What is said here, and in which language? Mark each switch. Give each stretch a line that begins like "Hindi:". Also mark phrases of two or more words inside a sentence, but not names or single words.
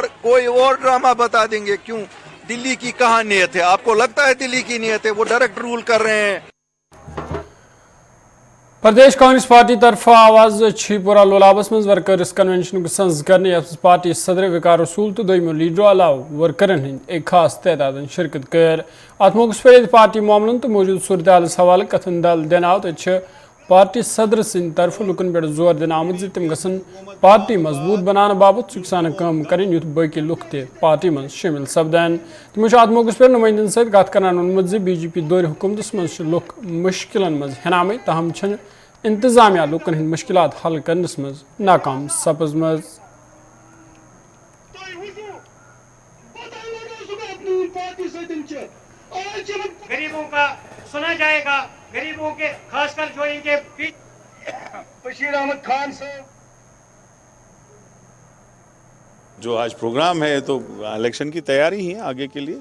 Urdu: کوئی اور ڈراما بتا دیں گے۔ کیوں؟ دلی کی کہاں نیت ہے? آپ کو لگتا ہے دلی کی نیت ہے؟ وہ ڈائریکٹ رول کر رہے ہیں.
Kashmiri: प्रदेश कांग्रेस पार्टी तरफ आवाज छीपुरा लोलाबस मज वर्कर्स कन्वेंशन सज करने पार्टी सदर विकार रसूल तो दोम लीडरों अलाव वर्करन हंद एक खास तादाद शिरकत कर। अत मौके पर पार्टी मामलन तो मौजूद सूरत हाल हवाले कथन दल दिन आव तो पार्टी सदर सिंद तरफ लुकन पे जोर दिन आमुत तम गसन पार्टी मजबूत बनाने बाबत सुखसान काम करें युथ बाकी लुक ते पार्टी मज शामिल सपदन। तमो अत मौके पर नुमाइंदन सत कत करान वोनमुत BJP दौर हुकूमतस मज लुक मुश्किलन मज हेनामे, तहम छन इंतजामिया लुकन हंद मुश्किलात हल करनस मज नाकाम सपजमज।
Urdu: غریبوں کا سنا جائے گا، غریبوں کے خاص کر جو ان کے بشیر احمد خان صاحب. جو آج پروگرام ہے تو الیکشن کی تیاری ہی ہے آگے کے لیے.